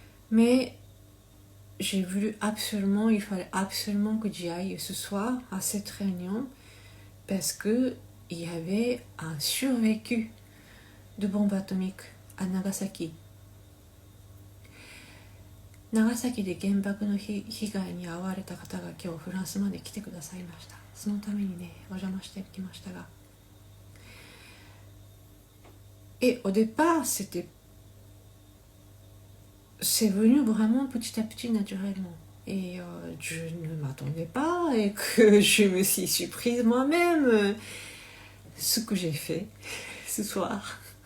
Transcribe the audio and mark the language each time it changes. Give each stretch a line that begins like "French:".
French: Mais j'ai voulu absolument, il fallait absolument que j'y aille ce soir à cette réunion parce que il y avait un survécu de bombe atomique à Nagasaki.
Japanese: 長崎で原爆の被害に遭われた方が今日フランスまで来てくださいました。そのためにねお邪魔してきましたが、
French: et au départ c'est venu vraiment petit à petit naturellement et je ne m'attendais pas et que je me suis surprise moi-même ce que j'ai fait ce soir.